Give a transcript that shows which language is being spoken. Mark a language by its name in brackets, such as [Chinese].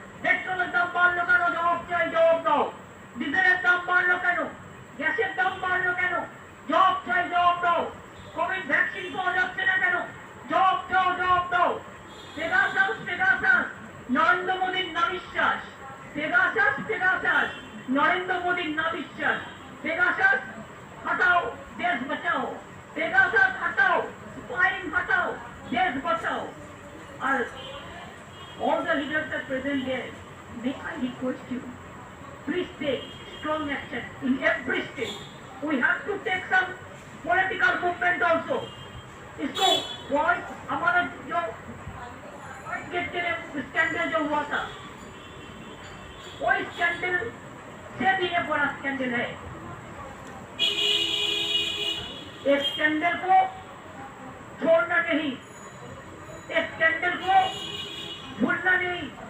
[Bangla] পেট্রোলের দাম বাড়লো কেন? জবাব চাই, জবাব দাও। ডিজেলের দাম বাড়লো কেন? গ্যাসের দাম বাড়লো কেন? জবাব চাই, জবাব দাও। কোভিড ভ্যাকসিন পাওয়া যাচ্ছে না কেন? জবাব দাও, জবাব দাও। পেগাসাস পেগাসাস নরেন্দ্র মোদীর নাবিশ্বাস, পেগাসাস পেগাসাস নরেন্দ্র মোদীর নাবিশ্বাস। [Hindi] পেগাসাস हटाओ, देश बचाओ। पेगासास हटाओ, स्पाइंग हटाओ, देश बचाओ। [English] और all the leaders are present there, may I request you, please take strong action in every state. We have to take some political movement also. [Hindi] इसको वॉइस हमारा जो स्कैंडल जो हुआ था, वो स्कैंडल से भी ये बड़ा स्कैंडल है। इस स्कैंडल को छोड़ना नहीं, इस स्कैंडल को भूलना नहीं।